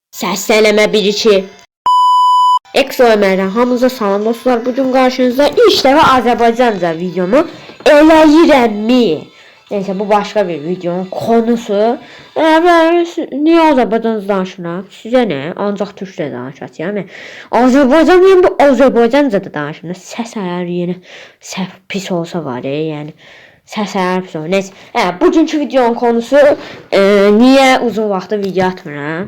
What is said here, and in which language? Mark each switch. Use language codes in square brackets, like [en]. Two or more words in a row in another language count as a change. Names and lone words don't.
[az] Səslənmə 1-2. Exo Ömərdən hamınıza salam dostlar. Bugün qarşınızda ilk dəfə Azərbaycanca videomu eləyirəmmi? [tr] Neyse bu başka bir videonun konusu. [az] Niye Azerbaycanca danışmıram? Sizə nə? Ancaq türkçə danışacağam. Yəni Azərbaycan bu Azərbaycanca da danışmıram. Səs ayarı yenə səhv pis olsa var yəni. Səs ayarı pis olur. Neyse. Bugünkü videonun konusu niye uzun vaxtdır video atmıram?